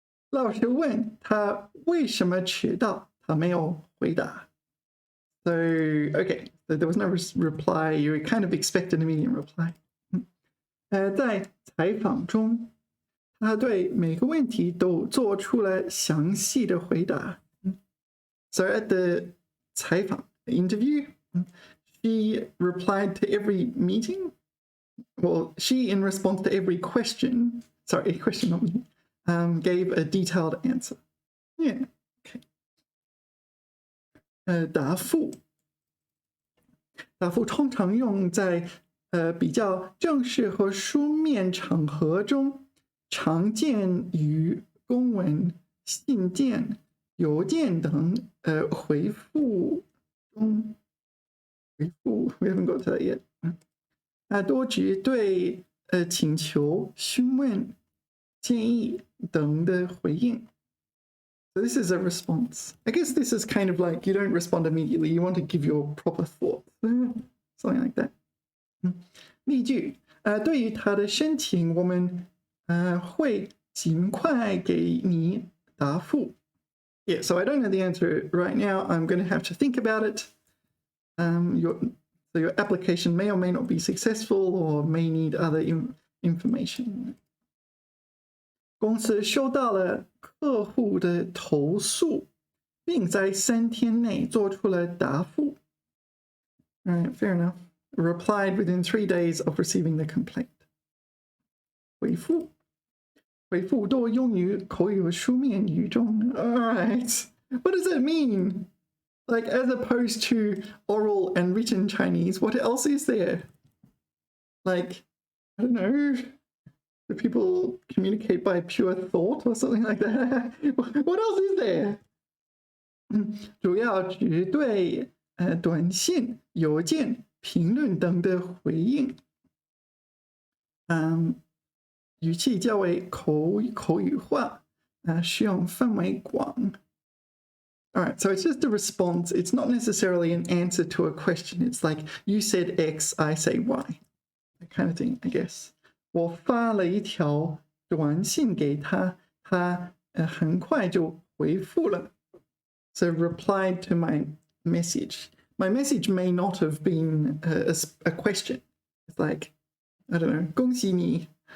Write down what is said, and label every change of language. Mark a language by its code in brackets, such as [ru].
[zh] 老师问他为什么迟到，他没有回答。 [en] So, okay, so there was no reply. You kind of expect an immediate reply. [zh] 在采访中，他对每个问题都做出了详细的回答。 [en] So at the 采访 interview, she replied to every meeting. Well, she, in response to every question, sorry, question not me, gave a detailed answer. Yeah, okay. [zh] 答复通常用在比较正式和书面场合中，常见于公文、信件、邮件等回复中。 [en] 回复 We haven't got to that yet. [zh] 多指对请求、询问、建议等的回应。 [en] So this is a response. I guess this is kind of like you don't respond immediately. You want to give your proper thoughts. Something like that. [zh] 例句对于他的申请，我们会尽快给你答复。 [en] Yeah, so I don't know the answer right now. I'm going to have to think about it. So your application may or may not be successful or may need other information. [zh] 公司收到了客户的投诉，并在3天内做出了答复。 [en] All right, fair enough. Replied within 3 days of receiving the complaint. 回复 [zh] 回复多用于口语和书面语中. [en] All right. What does that mean? Like, as opposed to oral and written Chinese, what else is there? Like, I don't know, do people communicate by pure thought or something like that? What else is there? [zh] 主要指对短信、邮件、评论等的回应。语气较为口语化，使用范围广。 [en] All right, so it's just a response. It's not necessarily an answer to a question. It's like you said X, I say Y, that kind of thing, I guess. [zh] 我发了一条短信给他，他很快就回复了。 [en] So replied to my message. My message may not have been a question. It's like, I don't know, [zh] 恭喜你。